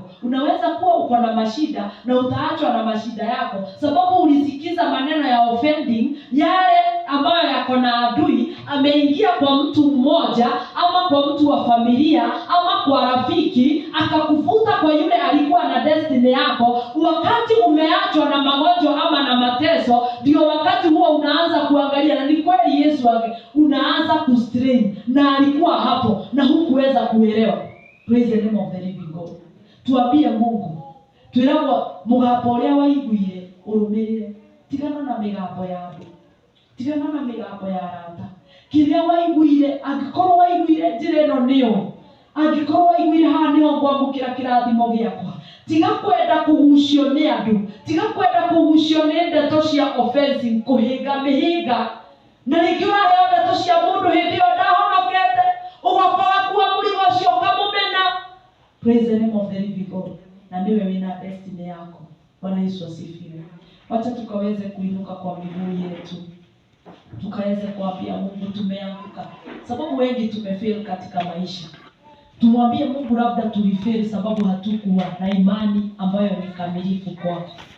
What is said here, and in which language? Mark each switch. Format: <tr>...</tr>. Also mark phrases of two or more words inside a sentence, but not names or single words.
<sw>Unaweza kuwa uko na mashida na utaachwa na mashida yako, sababu ulisikiza maneno ya offending, yale ambayo yako na adui ameingia kwa mtu mmoja, ama kwa mtu wa familia, ama kwa rafiki, akakufuta kwa yule alikuwa na destiny yako. Wakati umeachwa na magonjwa ama na mateso, ndio wakati huo unaanza kuangalia, na ni kweli Yesu unaanza kustrain, na alikuwa hapo na hukuweza kuelewa.</sw> <en>Praise the name of the living God.</en> <sw>Tuambie Mungu,</sw> <ki>twiragwo mugambo uria waiguire urumirire, tigana na migambo ya andu, tigana na migambo ya arata. Kiria waiguire, angikorwo waiguire njira ino niyo, angikorwo waiguire haha niho ngwamukira kirathimo giakwa, tiga kwenda kugucio ni andu, tiga kwenda kugucio ni ndeto cia offensive, kuhinga mihinga. Na rĩngĩ ũraheo ndeto cia mũndũ hĩndĩ ĩyo ndahonokete, ũgakora kuwa mũrigo ũcio ũkamũmena.</ki> <en>Praise the name of the living God.</en> <ki>Na ndiwe wina destiny yako.</ki> <sw>Bwana Yesu asifiwe. Wacha tukaweze kuinuka kwa miguu yetu, tukaweze kuambia Mungu tumeanguka, sababu wengi tumefail katika maisha. Tumwambie Mungu labda tulifail sababu hatukuwa na imani ambayo ni kamilifu kwako.</sw>